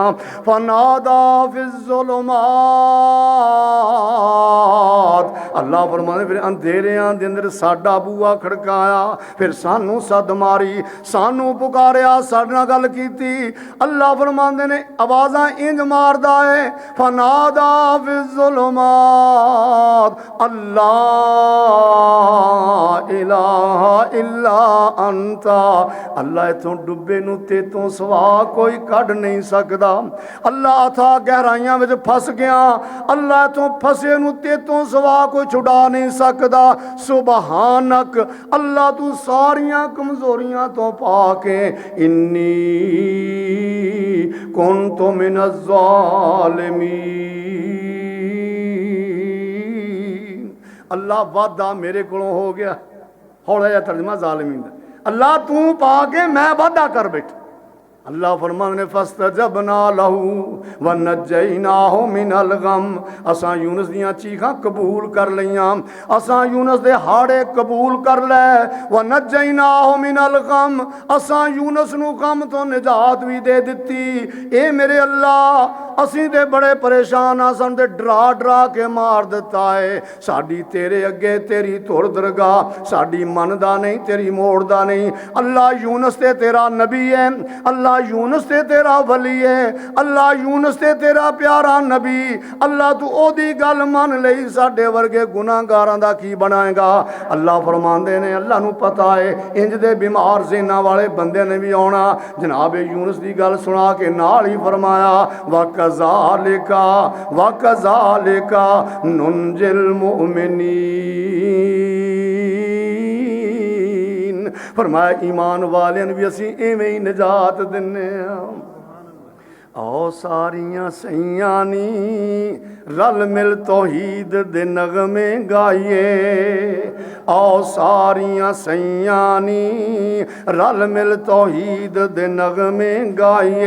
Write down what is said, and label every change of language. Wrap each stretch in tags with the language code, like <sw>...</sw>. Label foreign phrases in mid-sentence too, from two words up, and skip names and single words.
<ar>فنادى في الظلمات,</ar> <pa>اللہ فرماندے پھر اندھیریاں دے اندر ساڈا بوآ کھڑکایا، پھر سانو سد ماری، سانو پکاریا، ساڈے نال گل کیتی. اللہ فرماندے نے آوازاں انج ماردا ہے,</pa> <ar>فنادى في الظلمات ألا إله إلا أنت.</ar> <pa>اللہ اتھوں ڈبے نوں تے توں سوا کوئی کڈھ نہیں سکدا. اللہ تھا گہرائیاں وچ پھس گیا، اللہ تو پھسے نوں تے توں سوا کوئی چھڑا نہیں سکدا. سبحانک اللہ تو ساریاں کمزوریاں تو پاکے</pa> <ar>إني كنت من الظالمين.</ar> <pa>اللہ وعدہ میرے کولوں ہو گیا۔ ہولا جیہا ترجمہ ظالمین دا، اللہ تو پاکے میں وعدہ کر بیٹھا. اللہ فرمان نے</pa> <ar>فاستجبنا له و نجيناه من الغم.</ar> <pa>اساں یونس دیاں چیکاں قبول کر لئیاں، اساں یونس دے ہاڑے قبول کر لے.</pa> <ar>و نجيناه من الغم,</ar> <pa>اساں یونس نوں غم تو نجات بھی دے دتی. اے میرے اللہ اسیں تے بڑے پریشان آ، سانوں تے ڈرا ڈرا کے مار دتا ہے. ساڈی تیرے اگے تیری دھر درگاہ، ساڈی مندا نہیں تیری موڑدا نہیں. اللہ یونس تے تیرا نبی ہے، اللہ یونس تے تیرا ولی ہے، اللہ یونس تے تیرا پیارا نبی. اللہ تو اودی گل من لئی، ساڈے ورگے گناہگاراں دا کی بنائیگا. اللہ فرماندے نے اللہ نو پتہ ہے انج دے بیمار ذہناں والے بندے نے بھی آؤنا. جناب یونس دی گل سنا کے نال ہی فرمایا</pa> <ar>وكذلك وكذلك ننجي المؤمنين.</ar> <pa>فرمایا ایمان والیاں بھی اسی ایویں ہی نجات دنے آ. آؤ ساریاں سئیاں نی رل مل توحید دے نغمے گائیے. آؤ ساریاں سئیاں نی رل مل توحید دے نغمے گائیے.</pa>